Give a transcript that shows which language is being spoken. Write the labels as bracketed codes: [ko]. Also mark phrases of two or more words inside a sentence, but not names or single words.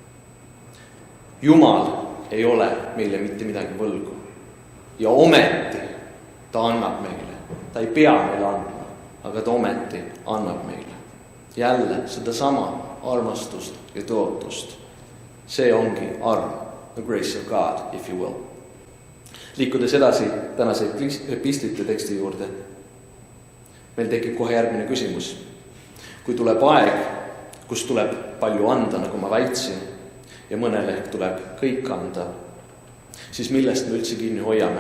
[et] Jumal ei ole meile mitte midagi võlgu. Ja ometi ta annab meile. Ta ei pea meile andma, aga ta ometi annab meile. Jälle seda sama armastust ja tõotust. See ongi arm, [en] the grace of God, if you will. [et] Liikudes edasi tänase epistlite teksti juurde, meil tekib kohe järgmine küsimus. Kui tuleb aeg, kus tuleb palju anda, nagu ma väitsin, ja mõnele tuleb kõik anda, siis millest me üldse kinni hoiame?